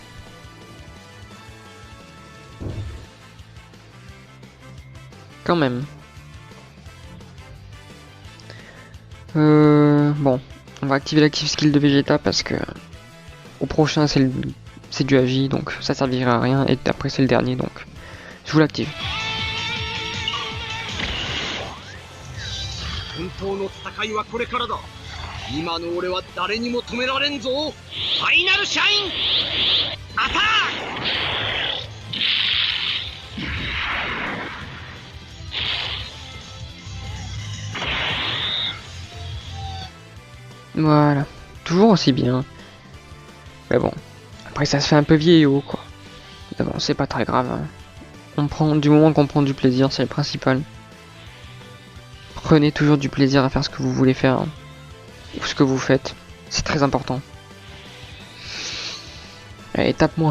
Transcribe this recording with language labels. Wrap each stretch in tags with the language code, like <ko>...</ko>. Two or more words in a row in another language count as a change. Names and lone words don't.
<fr>Quand même. Bon. On va activer l'</fr> <en>active skill</en> <fr>de Vegeta parce que... Au prochain, c'est du AJ, donc ça servira à rien. Et après, c'est le dernier, donc... Je vous l'active.</fr> <ja>本当の戦いはこれからだ。今の俺は誰にも止められんぞ。ファイナルシャインアタック。</ja> <fr>Voilà. Toujours aussi bien. Mais bon. Après, ça se fait un peu vieillot, quoi. Mais bon, c'est pas très grave. Hein. On prend, du moment qu'on prend du plaisir, c'est le principal. Prenez toujours du plaisir à faire ce que vous voulez faire. Hein. Ou ce que vous faites. C'est très important. Allez, tape-moi.</fr>